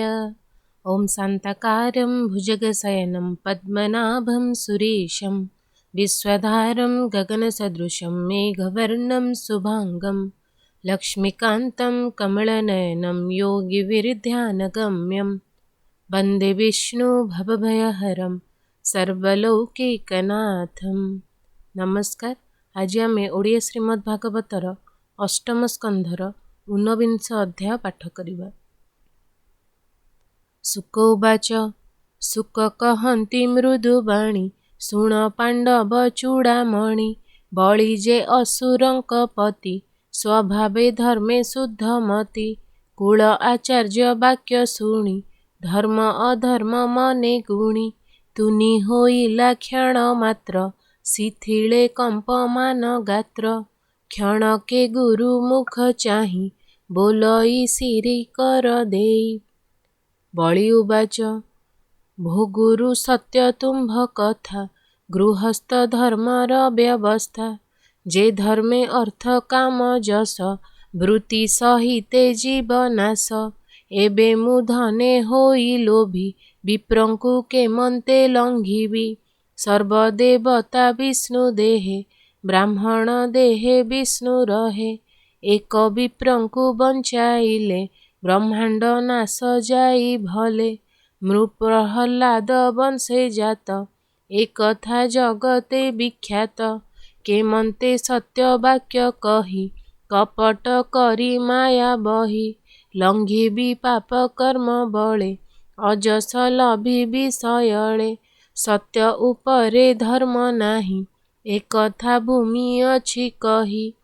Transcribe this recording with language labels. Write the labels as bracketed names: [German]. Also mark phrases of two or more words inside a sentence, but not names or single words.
[Sanskrit] ॐ शान्ताकारं भुजगशयनं पद्मनाभं सुरेशं विश्वधारं गगनसदृशं मेघवर्णं शुभाङ्गं लक्ष्मीकान्तं कमलनयनं योगिविरध्यानगम्यं वन्दे विष्णु भवभयहरं सर्वलौकिकनाथं। [Odia] ନମସ୍କାର। ଆଜି ଆମେ ଓଡ଼ିଆ ଶ୍ରୀମଦ୍ ଭାଗବତର ଅଷ୍ଟମ ସ୍କନ୍ଧର 19 ଅଧ୍ୟାୟ ପାଠ କରିବା। ଶୁକ ଉବାଚ ଶୁକ କହନ୍ତି ମୃଦୁବାଣୀ ଶୁଣ ପାଣ୍ଡବ ଚୂଡ଼ାମଣି ବଳି ଯେ ଅସୁରଙ୍କ ପତି ସ୍ୱଭାବେ ଧର୍ମେ ଶୁଦ୍ଧମତି କୁଳ ଆଚାର୍ଯ୍ୟ ବାକ୍ୟ ଶୁଣି ଧର୍ମ ଅଧର୍ମ ମନେ ଗୁଣି ତୁନି ହୋଇଲା କ୍ଷଣ ମାତ୍ର ଶିଥିଳେ କମ୍ପମାନ ଗାତ୍ର କ୍ଷଣ କେ ଗୁରୁ ମୁଖ ଚାହିଁ ବୋଲଇ ଶିରି କର ଦେଇ। ବଳି ଉବାଚ ଭୋ ଗୁରୁ ସତ୍ୟ ତୁମ୍ଭ କଥା ଗୃହସ୍ଥ ଧର୍ମର ବ୍ୟବସ୍ଥା ଯେ ଧର୍ମେ ଅର୍ଥ କାମ ଯଶ ବୃତ୍ତି ସହିତେ ଜୀବନାଶ ଏବେ ମୁଁ ଧନେ ହୋଇ ଲୋଭୀ ବିପ୍ରଙ୍କୁ କେମନ୍ତେ ଲଙ୍ଘିବି ସର୍ବଦେବତା ବିଷ୍ଣୁ ଦେହେ ବ୍ରାହ୍ମଣ ଦେହେ ବିଷ୍ଣୁ ରହେ ଏକ ବିପ୍ରଙ୍କୁ ବଞ୍ଚାଇଲେ ବ୍ରହ୍ମାଣ୍ଡ ନାଶ ଯାଇ ଭଲେ ମୃପ୍ରହଲାଦ ବଂଶେ ଜାତ ଏକ ଥା ଜଗତେ ବିଖ୍ୟାତ କେମନ୍ତେ ସତ୍ୟ ବାକ୍ୟ କହି କପଟ କରି ମାୟା ବହି ଲଙ୍ଘିବି ପାପ କର୍ମ ବଳେ ଅଯଶ ଲଭି ବିଷୟଳେ ସତ୍ୟ ଉପରେ ଧର୍ମ ନାହିଁ ଏକଥା ଭୂମି ଅଛି କହି